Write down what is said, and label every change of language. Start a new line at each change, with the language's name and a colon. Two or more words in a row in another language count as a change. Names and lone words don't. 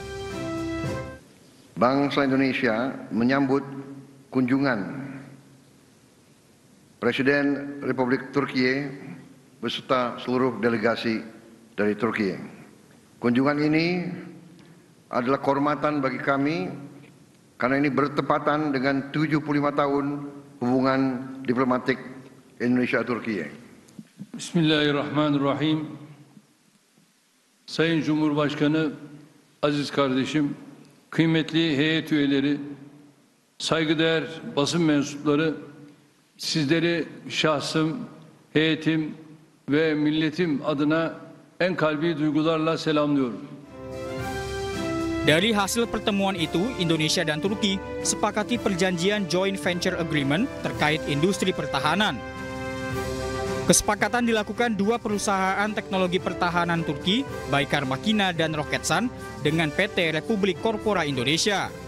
Indonesian: Bangsa Indonesia menyambut kunjungan Presiden Republik Turki beserta seluruh delegasi dari Turki. Kunjungan ini adalah kehormatan bagi kami karena ini bertepatan dengan 75 tahun hubungan diplomatik Indonesia-Turki. Bismillahirrahmanirrahim.
Turkish: Sayın Cumhurbaşkanı, aziz kardeşim, kıymetli heyet üyeleri, saygıdeğer basın mensupları, sizleri şahsım, heyetim ve milletim adına en kalbi duygularla selamlıyorum.
Indonesian: Dari hasil pertemuan itu, Indonesia dan Turki sepakati perjanjian
English: Joint Venture Agreement
Indonesian: terkait industri pertahanan. Kesepakatan dilakukan dua perusahaan teknologi pertahanan Turki, Baykar Makina dan Roketsan, dengan PT Republik Corpora Indonesia.